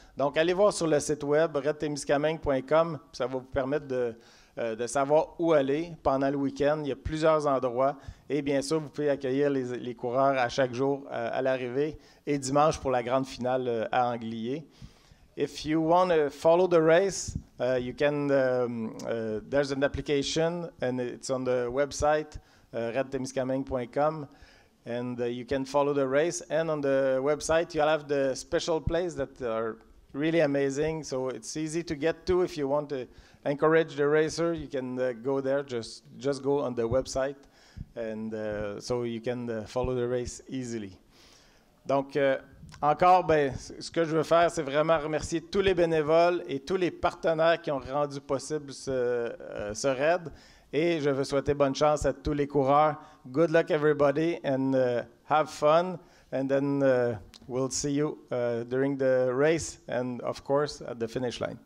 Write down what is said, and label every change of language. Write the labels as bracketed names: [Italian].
[French] Donc, allez voir sur le site web redtemiskaming.com. Ça va vous permettre de savoir où aller pendant le week-end. Il y a plusieurs endroits. Et bien sûr, vous pouvez accueillir les coureurs à chaque jour à l'arrivée et dimanche pour la grande finale à Anglier. [English] If you want to follow the race, you can. There's an application and it's on the website redtemiskaming.com, and you can follow the race. And on the website, you'll have the special plays that are really amazing. So it's easy to get to. If you want to encourage the racer, you can go there. Just go on the website, and so you can follow the race easily. [French] Donc, encore, ce que je veux faire, c'est vraiment remercier tous les bénévoles et tous les partenaires qui ont rendu possible ce raid. Et je veux souhaiter bonne chance à tous les coureurs. [English] Good luck, everybody, and have fun. And then we'll see you during the race and, of course, at the finish line.